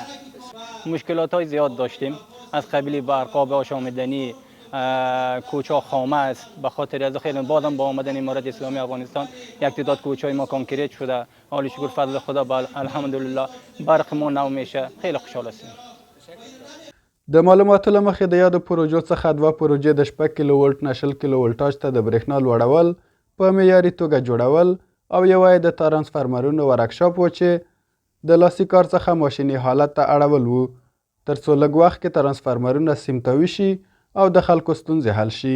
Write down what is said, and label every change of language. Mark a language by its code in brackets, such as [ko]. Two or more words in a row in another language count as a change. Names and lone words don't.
[fa] مشکلات های زیاد داشتیم از قبیل برقاب آشامیدنی کوچه خامه است. به خاطر از خیلی بعدم با آمدن امارت اسلامی افغانستان یک تعداد کوچه های ما کانکریت شده. حالی شکر فضل خدا الحمدلله برق ما نو میشه. خیلی خوشحال هستیم. [ps] د معلوماتو له مخې د یادو پروژو څخه 2 پروژې د 6 کیلو ولټ نه 0 کیلو ولټاژ ته د برېښنا لوړول په معیاري توګه جوړول او یوه یې د ترانسفارمرونو ورکشاپ و چې د لاسي کار څخه ماشیني حالت ته اړول و ترڅو لږ وخت کې ترانسفارمرونه سیمتوي شي او د خلکو ستونزې حل شي.